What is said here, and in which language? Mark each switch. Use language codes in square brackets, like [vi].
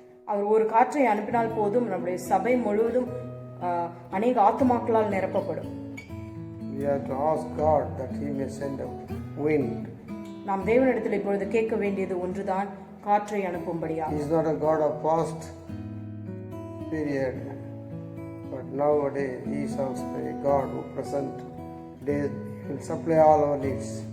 [ta] அவர் ஒரு காற்றை அனுப்பினால் போதும் நம்முடைய சபை முழுவதும் அநேக ஆத்துமாக்களால் நிரப்பப்படும். [en] We have to ask God that He may send a wind. [ta] நாம் தேவனிடத்தில் இப்பொழுது கேட்க வேண்டியது ஒன்றுதான், காற்றை அனுப்பும்படியாக. [en] He is not a God of past period, but nowadays He is also a God who present days will supply all our needs.